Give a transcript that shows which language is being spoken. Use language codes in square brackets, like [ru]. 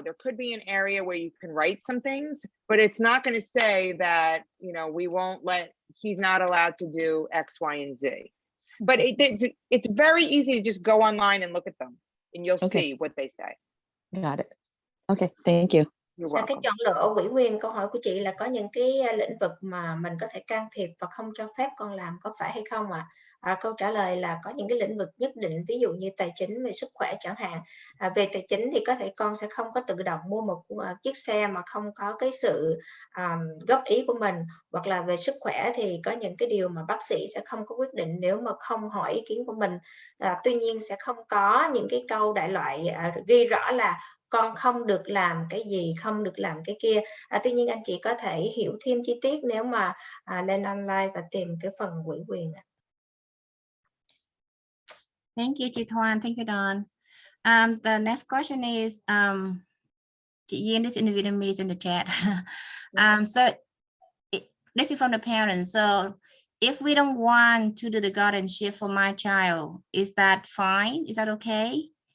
[en] There could be an area where you can write some things, but it's not going to say that, he's not allowed to do X, Y, and Z. But it's very easy to just go online and look at them, and you'll see what they say. Got it. Okay, thank you. You're [vi] Cái [en] welcome. [vi] chọn lựa ủy quyền, câu hỏi của chị là có những cái lĩnh vực mà mình có thể can thiệp và không cho phép con làm, có phải hay không ạ? Câu trả lời là có những cái lĩnh vực nhất định, ví dụ như tài chính, về sức khỏe chẳng hạn. Về tài chính thì có thể con sẽ không có tự động mua một chiếc xe mà không có cái sự góp ý của mình, hoặc là về sức khỏe thì có những cái điều mà bác sĩ sẽ không có quyết định nếu mà không hỏi ý kiến của mình. Tuy nhiên sẽ không có những cái câu đại loại ghi rõ là con không được làm cái gì, không được làm cái kia. Tuy nhiên anh chị có thể hiểu thêm chi tiết nếu mà lên online và tìm cái phần ủy quyền. [en] Thank you, chị Thoan. Thank you, Don. The next question is, chị Diển is in the Vietnamese in the chat. So this is from the parents. So if we don't want to do the guardianship for my child, is that fine? Is that okay?